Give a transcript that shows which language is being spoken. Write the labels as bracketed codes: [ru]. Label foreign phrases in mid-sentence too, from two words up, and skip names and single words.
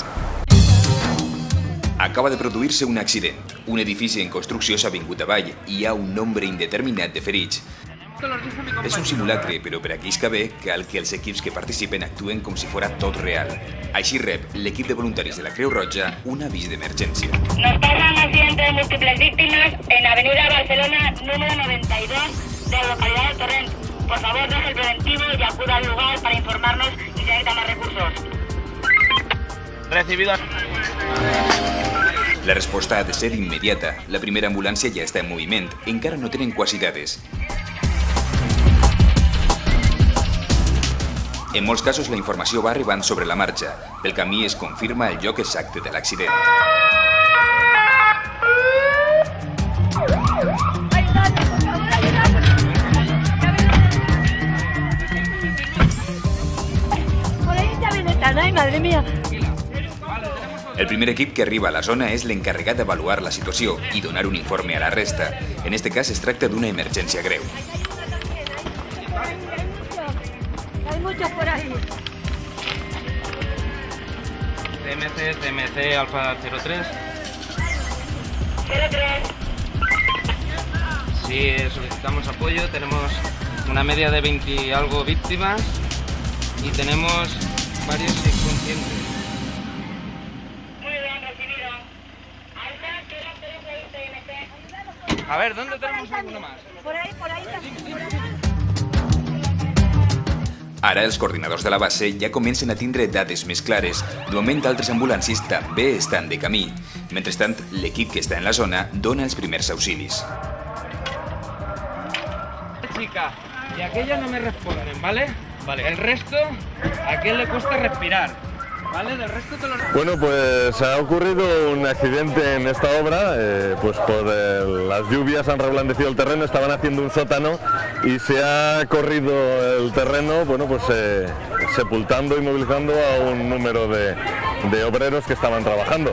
[ca] Acaba de produir-se un accident. Un edifici en construcció s'ha vingut avall i hi ha un nombre indeterminat de ferits. És un simulacre, però per aquí que ve cal que els equips que participen actuen com si fora tot real. Així rep l'equip de voluntaris de la Creu Roja un avís d'emergència. [es] Nos pasa un accidente de múltiples víctimas en Avenida Barcelona, número 92, de la localidad de Torrent. Por favor, deje el preventivo y acuda al lugar para informarnos y se necesitan más recursos. Recibido. [ca] La resposta ha de ser immediata. La primera ambulància ja està en moviment. Encara no tenen quasi dades. En molts casos la informació va arribant sobre la marxa. Pel camí es confirma el lloc exacte de l'accident. [es] ¡Ay, madre mía! [ca] El primer equip que arriba a la zona és l'encarregat d'avaluar la situació i donar un informe a la resta. En este cas es tracta d'una emergència greu. [es] Hay muchos por ahí. CMC Alfa 03. 03. Sí, solicitamos apoyo. Tenemos una media de 20 y algo víctimas y tenemos varios inconscientes. A ver, ¿dónde tenemos alguno más? Por ahí. [ca] Ara els coordinadors de la base ja comencen a tindre dades més clares. De moment, altres ambulàncies també estan de camí. Mentrestant, l'equip que està en la zona dona els primers auxilis. [es] Chica, y aquellas no me responden, ¿vale? Vale. El resto, a aquel le cuesta respirar. ¿Vale? Del resto te lo... Bueno, pues ha ocurrido un accidente en esta obra, pues por las lluvias han reblandecido el terreno, estaban haciendo un sótano y se ha corrido el terreno, bueno, pues sepultando y movilizando a un número de obreros que estaban trabajando.